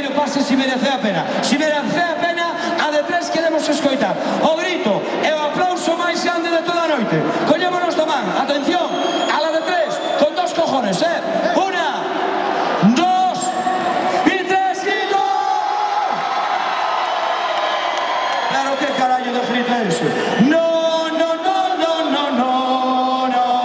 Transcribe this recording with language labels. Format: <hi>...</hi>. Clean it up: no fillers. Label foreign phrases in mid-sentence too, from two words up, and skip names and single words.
<gl>ese si merece a pena. Si merece a pena, a de tres queremos escoitar o grito e o aplauso máis grande de toda a noite. Collémonos da man,</gl> <es>atención, a la de tres, con dos cojones, una, dos y tres, grito.</es> <gl>Pero que carallo de grito é ese?</gl> <es>No, no, no, no, no, no, no.</es>